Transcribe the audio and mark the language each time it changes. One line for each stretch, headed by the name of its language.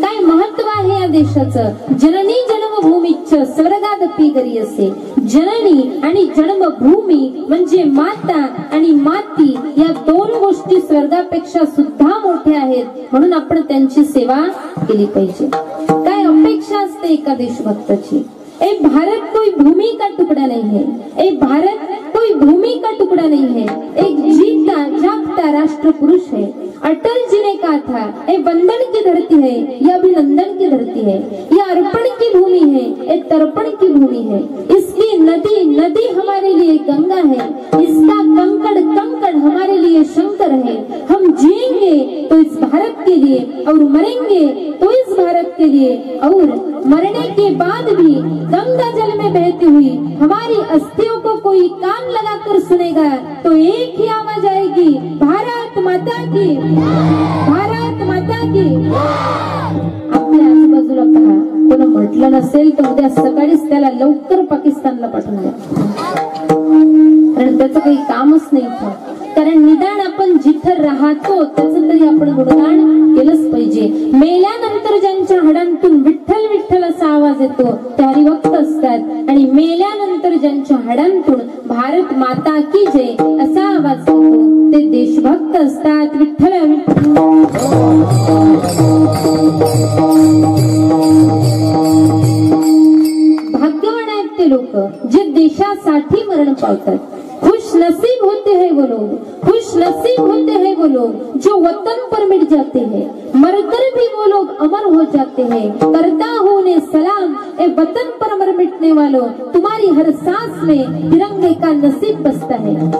Marathi: काय महत्व आहे या देशाचं.
Sanskrit: जननी जन्मभूमीच स्वर्गादपि गरी
Marathi: असे. जननी आणि जन्मभूमी म्हणजे माता आणि माती, या दोन गोष्टी स्वर्गापेक्षा सुद्धा मोठ्या आहेत. म्हणून आपण त्यांची सेवा केली पाहिजे. काय अपेक्षा असते एका देशभक्ताची.
Hindi: ए भारत कोई भूमि का टुकड़ा नहीं है. ए भारत कोई भूमि का टुकड़ा नहीं है. एक जीता जागता राष्ट्र पुरुष है. अटल जी ने कहा था ए वंदन की धरती है, यह अभिनंदन की धरती है. यह अर्पण की भूमि है, ये तर्पण की भूमि है. इसकी नदी नदी हमारे लिए गंगा है. इसका कंकड़ कंकड़ हमारे लिए शंकर है. हम जिएंगे तो इस भारत के लिए और मरेंगे तो इस भारत के लिए, और मरने के बाद भी गंगा जल में बहती हुई हमारी अस्थियों को कोई कान लगाकर सुनेगा तो एक ही आवाज आएगी, भारत माता की, भारत माता की.
Marathi: आपल्या आजूबाजूला पहा, कोण म्हटलं नसेल तर उद्या सकाळीच त्याला लवकर पाकिस्तानला पाठवून द्या. कारण त्याचं काही कामच नाही. कारण निदान आपण जिथं राहतो त्याचं तरी आपण गुणगान केलंच पाहिजे. मेल्यानंतर ज्यांच्या हाडांतून विठ्ठल विठ्ठल असा आवाज येतो ते हरिभक्त असतात. आणि मेल्यानंतर ज्यांच्या हाडांतून भारत माता की जय असा आवाज येतो ते देशभक्त असतात. विठ्ठल भाग्यवान आहेत ते लोक जे देशासाठी मरण पावतात.
Hindi: खुश नसीब होते हैं वो लोग, खुश नसीब होते हैं वो लोग जो वतन पर मिट जाते हैं. मरकर भी वो लोग अमर हो जाते हैं. करता हूँ उन्हें सलाम ए वतन पर मर मिटने वालों, तुम्हारी हर सांस में तिरंगे का नसीब बसता है.